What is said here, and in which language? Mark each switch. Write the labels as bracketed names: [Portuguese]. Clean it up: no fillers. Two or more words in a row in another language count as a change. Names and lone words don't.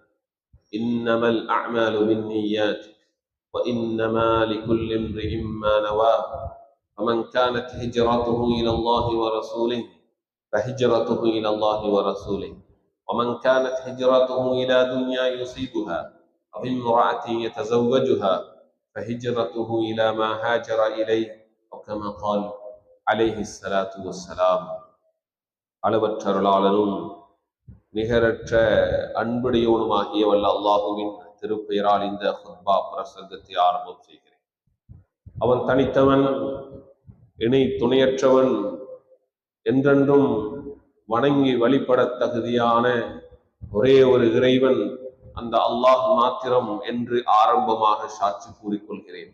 [Arabic] إنما الأعمال بالنيات وإنما لكل امرئ ما نوى، فمن كانت هجرته إلى الله ورسوله فهجرته إلى الله ورسوله، ومن كانت هجرته إلى دنيا يصيبها أو امرأة يتزوجها فهجرته إلى ما هاجر إليه، أو كما قال عليه الصلاة والسلام. [Tamil] அளவற்ற அருளாளனும் நிகரற்ற அன்புடையவனுமாகிய வல்ல அல்லாஹுவின் திருப்பெயரால் இந்த ஹுத்பா பிரசங்கத்தை ஆரம்பம் செய்கிறேன். அவன் தனித்தவன், இணை துணையற்றவன், என்றென்றும் வணங்கி வழிபட தகுதியான ஒரே ஒரு இறைவன், அந்த அல்லாஹ் மாத்திரம் என்று ஆரம்பமாக சாட்சி கூறிக்கொள்கிறேன்.